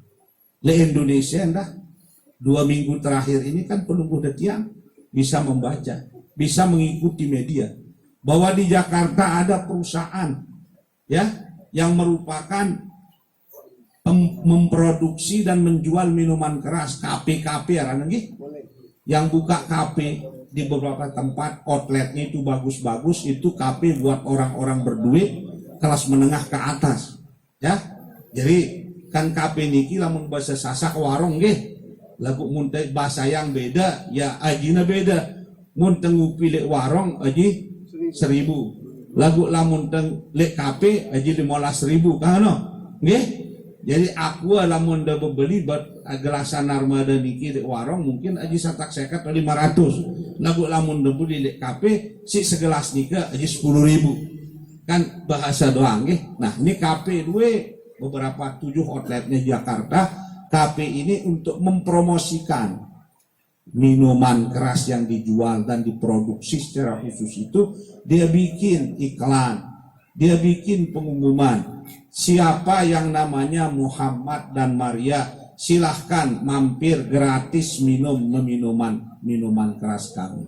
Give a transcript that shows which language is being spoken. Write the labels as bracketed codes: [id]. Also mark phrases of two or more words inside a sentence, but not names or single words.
[id] Di Indonesia, dah 2 minggu terakhir ini kan penunggu detiang bisa membaca, bisa mengikuti media bahwa di Jakarta ada perusahaan, ya, yang merupakan memproduksi dan menjual minuman keras, KP-KP yang buka KP di beberapa tempat, outletnya itu bagus-bagus, itu KP buat orang-orang berduit kelas menengah ke atas, ya. [sas] Jadi kan KP niki lamun bahasa Sasak warung nggih. Lagu muntah bahasa yang beda, ya ajina beda. Muntah ngupi lek warung aji 1.000. Lagu lamun teng lek kape aji 15.000 kano. Nggih? Jadi aku lamun da beli buat gelasan armada niki lek warung mungkin aji 150 atau 500. Lagu lamun da beli lek kape si segelas nika aji 10.000. Kan bahasa doang nggih. [id] Nah, ini kape duwe beberapa 7 outletnya Jakarta. KP ini untuk mempromosikan minuman keras yang dijual dan diproduksi secara khusus itu, dia bikin iklan, dia bikin pengumuman, siapa yang namanya Muhammad dan Maria silahkan mampir gratis minum minuman keras kami.